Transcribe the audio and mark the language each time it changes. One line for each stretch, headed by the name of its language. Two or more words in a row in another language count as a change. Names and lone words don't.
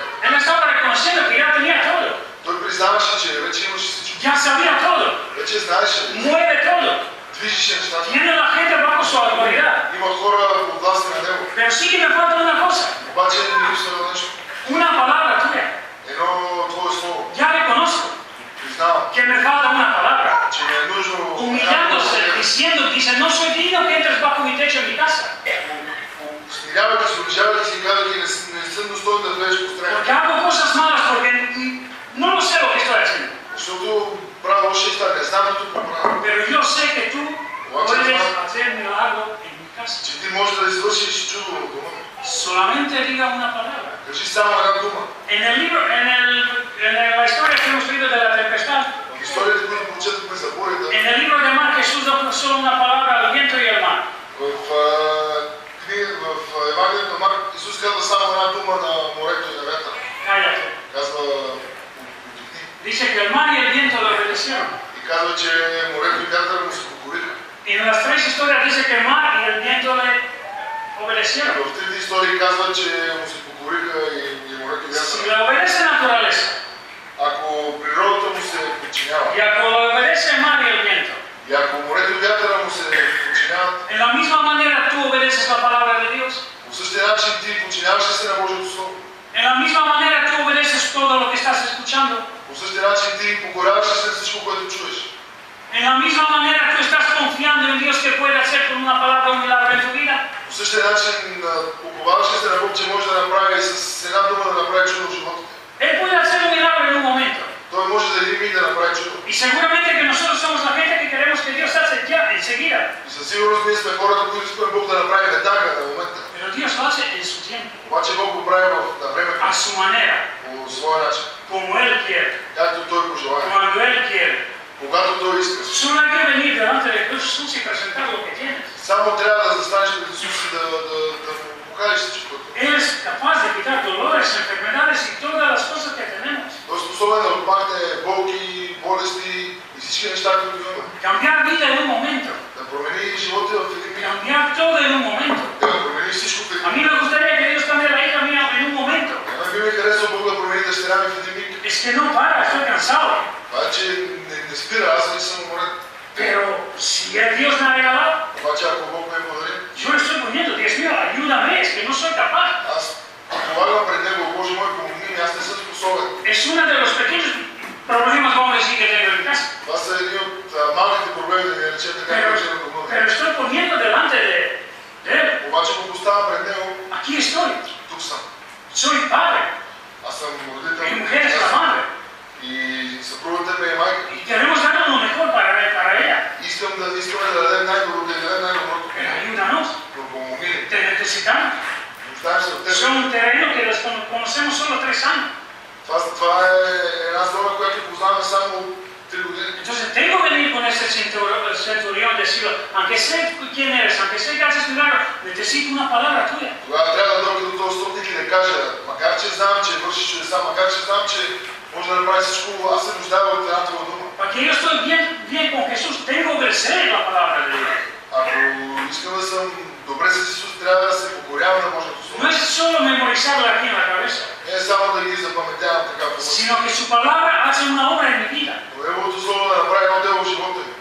Spanish: Él estaba reconociendo que ya tenía todo.
Bulgarian: Той признаваше, че вече имаше всичко.
Spanish: Ya sabía todo.
Bulgarian: Вече знаеше.
Spanish: Mueve todo.
Bulgarian: Движеше нещата.
Spanish: Tiene la gente bajo su autoridad.
Bulgarian: Има хора подвластни на него.
Spanish: Pero sí que me falta una cosa.
Bulgarian: Обаче не липсва нещо.
Spanish: Una palabra tuya.
Bulgarian: Едно твое слово.
Spanish: Ya reconozco
Bulgarian: Признавам,
Spanish: que me falta una palabra.
Bulgarian: че ми е нужно.
Spanish: Humillándose, diciendo, dice, no soy digno que entres bajo mi techo en mi casa.
Bulgarian: Смирявайки се, унижавайки се и казвайки, не съм достоен да влезеш по страха.
Spanish: Porque hago cosas malas porque no lo sé lo que estoy haciendo.
Bulgarian: Защото правя лоши неща, не знам да тук правя.
Spanish: Pero yo sé que tú puedes hacer milagro en mi casa.
Bulgarian: Че ти можеш да извършиш чудо в дома.
Spanish: Solamente diga una palabra.
Bulgarian: Кажи само една дума.
Spanish: En el libro, en la historia que hemos leído de la tempestad,
Bulgarian: В историите, които прочетохме за бурята,
Spanish: en el libro de Mar Jesús da solo una palabra al viento y al mar.
Bulgarian: в Евангелието на Марк Исус казва само една дума на морето и на ветъра.
Spanish: Cállate.
Bulgarian: Казва
Spanish: Dice que el mar y el viento lo obedecieron.
Bulgarian: и казва, че морето и вятъра му се покориха.
Spanish: Y en las tres historias dice que el mar y el viento le obedecieron.
Bulgarian: В трите истории казва, че му се покориха и морето и
Spanish: Si
Bulgarian: вятъра.
Spanish: le obedece naturaleza,
Bulgarian: Ако природата му се подчинява,
Spanish: y ако le obedece el mar y el viento,
Bulgarian: и ако морето и вятъра му се подчиняват,
Spanish: en la misma manera tú obedeces la palabra de Dios.
Bulgarian: по същия начин ти подчиняваш ли се на Божието Слово?
Spanish: En la misma manera tú obedeces todo lo que estás escuchando.
Bulgarian: По същия начин ти покоряваш ли се на всичко, което чуеш?
Spanish: En la misma manera tú estás confiando en Dios que puede hacer con una palabra un milagro en tu vida.
Bulgarian: По същия начин уповаваш ли се на Бог, че може да направи с една дума да направи чудо в живота?
Spanish: Él puede hacer un milagro en un momento.
Bulgarian: Той може да един миг да направи чудо.
Spanish: Y seguramente que nosotros somos la gente que queremos que Dios hace ya, enseguida.
Bulgarian: И със сигурност ние сме хората, които искаме Бог да направи веднага, на момента.
Spanish: Pero Dios lo hace en su tiempo,
Bulgarian: Обаче Бог го прави на времето,
Spanish: a su manera,
Bulgarian: по своя начин,
Spanish: como Él quiere,
Bulgarian: както Той пожелае,
Spanish: cuando Él quiere.
Bulgarian: когато Той иска.
Spanish: Solo hay que venir delante de Jesús y presentar lo que tienes.
Bulgarian: Само трябва да застанеш пред Исус и да му покажеш всичко.
Spanish: Él es capaz de quitar dolores, enfermedades y todas las cosas que tenemos.
Bulgarian: Той е способен да отмахне болки, болести и всички неща, които имаме.
Spanish: Cambiar vida en un momento.
Bulgarian: Да промени живота в един миг.
Spanish: Cambiar todo en un momento.
Bulgarian: Да промени всичко в един
Spanish: A mí
Bulgarian: миг.
Spanish: me gustaría que Dios cambiara la hija mía en un momento.
Bulgarian: На мен би ми харесал Бог да промени дъщеря ми в един миг.
Spanish: Es que no para, estoy cansado.
Bulgarian: Това че не спира, аз не съм уморен.
Spanish: Pero si Dios me ha regalado,
Bulgarian: Обаче ако Бог ме подари,
Spanish: yo le estoy poniendo, Dios mío, ayúdame, es que no soy capaz.
Bulgarian: аз полагам пред Него, Боже мой, помогни ми, аз не съм способен.
Spanish: Es uno de los pequeños problemas, vamos a decir, que tengo en casa.
Bulgarian: Това са едни от малките проблеми, да ги наречем така, наречем на дома.
Spanish: Pero estoy poniendo delante de Él.
Bulgarian: Обаче го поставям пред Него,
Spanish: Aquí estoy.
Bulgarian: тук съм.
Spanish: Soy padre.
Bulgarian: Аз съм родител.
Spanish: Mi mujer es la madre.
Bulgarian: И съпругата ми е майка.
Spanish: Y queremos dar lo mejor para ella.
Bulgarian: Искаме да дадем най-доброто, да дадем най-доброто.
Spanish: Pero ayúdanos.
Bulgarian: Но помогни.
Spanish: Te necesitamos.
Bulgarian: Нуждаем се от теб.
Spanish: Son un terreno que los conocemos solo 3 años.
Bulgarian: Това е една зона, която познаваме само 3 години.
Spanish: Entonces tengo que venir con ese centurión y decirlo, aunque sé quién eres, aunque sé que haces milagro, necesito una palabra tuya.
Bulgarian: Тогава трябва да дойда до този стотник и да кажа, макар че знам, че вършиш чудеса, макар че знам, че може да направи всичко, аз се нуждая от една твоя дума.
Spanish: Para que yo estoy bien con Jesús, tengo que obedecer la palabra de Dios.
Bulgarian: Ако искам да съм добре с Исус трябва да се покорява на Божието Слово.
Spanish: No es solo memorizarlo aquí en la cabeza,
Bulgarian: Не е само да ги запаметявам така по мъж.
Spanish: sino que su palabra hace una obra en mi vida
Bulgarian: Но Неговото Слово да направи едно дело в живота ми.